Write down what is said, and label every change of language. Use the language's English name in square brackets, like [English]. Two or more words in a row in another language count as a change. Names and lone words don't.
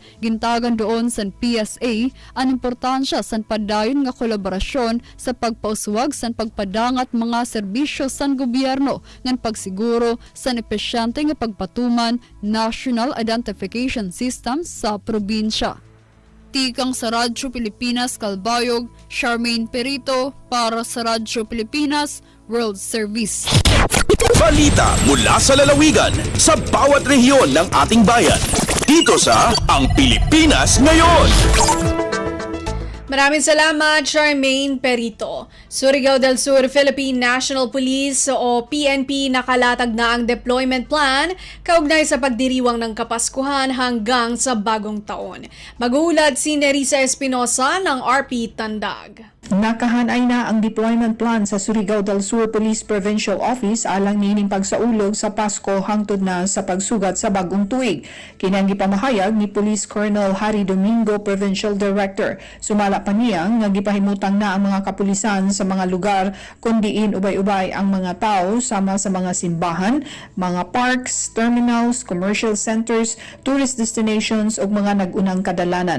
[Waray] Gintagan doon sa PSA ang importansya sa padayon nga kolaborasyon sa pagpauswag sa pagpadangat mga serbisyo sa gobyerno ng pagsiguro sa epesyente nga pagpatuman National Identification System sa probinsya. Tikang sa Radyo Pilipinas Calbayog, Charmaine Perito para sa Radyo Pilipinas World Service. [Filipino] Balita mula sa lalawigan sa bawat rehiyon ng ating bayan. Dito sa Ang Pilipinas Ngayon. Maraming salamat, Charmaine Perito. Surigao del Sur Philippine National Police o PNP nakalatag na ang [English] deployment plan [Filipino] kaugnay sa pagdiriwang ng Kapaskuhan hanggang sa bagong taon. Mag-uulad si Nerissa Espinosa ng RP Tandag. [Cebuano] Nakahanay na ang [English] deployment plan [Cebuano] sa Surigao del Sur Police Provincial Office alang nining pagsaulog sa Pasko hangtod na sa pagsugat sa bagong tuig. Kinang gipamahayag ni Police Colonel Harry Domingo, Provincial Director. Sumala pa niya nga gipahimutang na ang mga kapulisan sa mga lugar kung diin ubay-ubay ang mga tao sama sa mga simbahan, mga [English] parks, terminals, commercial centers, tourist destinations [Cebuano] ug mga nag-unang kadalanan.